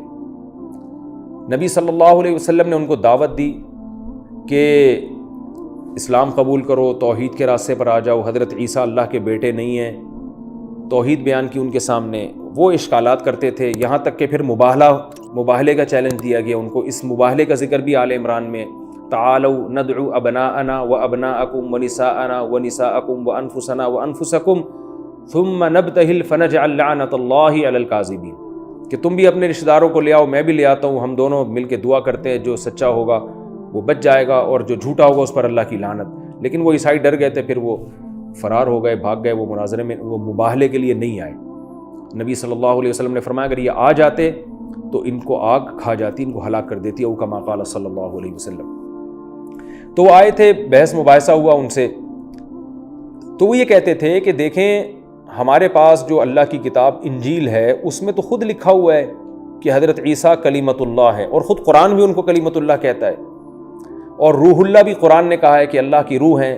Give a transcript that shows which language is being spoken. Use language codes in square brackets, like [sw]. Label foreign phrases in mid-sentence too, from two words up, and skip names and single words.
[ur] نبی [ar] صلى الله عليه وسلم [ur] نے ان کو دعوت دی کہ اسلام قبول کرو، توحید کے راستے پر آ جاؤ، حضرت عیسیٰ اللہ کے بیٹے نہیں ہیں. توحید بیان کی ان کے سامنے، وہ اشکالات کرتے تھے. یہاں تک کہ پھر مباہلے کا چیلنج دیا گیا ان کو. اس مباہلے کا ذکر بھی آل عمران میں, [ar] تعالوا ندع أبناءنا و أبناءكم و نساءنا و نساءكم و أنفسنا و أنفسكم ثم نبتهل فنجعل لعنة الله على الكاذبين, [ur] کہ تم بھی اپنے رشتہ داروں کو لے آؤ، میں بھی لے آتا ہوں، ہم دونوں ملکے دعا کرتے ہیں، جو سچا ہوگا وہ بچ جائے گا اور جو جھوٹا ہوگا اس پر اللہ کی لعنت. لیکن وہ عیسائی ڈر گئے تھے، پھر وہ فرار ہو گئے، بھاگ گئے، وہ مناظرے میں، وہ مباہلے کے لیے نہیں آئے. نبی [ar] صلى الله عليه وسلم [ur] نے فرمایا اگر یہ آ جاتے تو ان کو آگ کھا جاتی، ان کو ہلاک کر دیتی, [ar] أو كما قال صلى الله عليه وسلم. [ur] تو وہ آئے تھے، بحث مباحثہ ہوا ان سے. تو وہ یہ کہتے تھے کہ دیکھیں، ہمارے پاس جو اللہ کی کتاب انجیل ہے اس میں تو خود لکھا ہوا ہے کہ حضرت عیسیٰ کلمۃ اللہ ہے، اور خود قرآن بھی ان کو کلمۃ اللہ کہتا ہے، اور روح اللہ بھی قرآن نے کہا ہے کہ اللہ کی روح ہیں.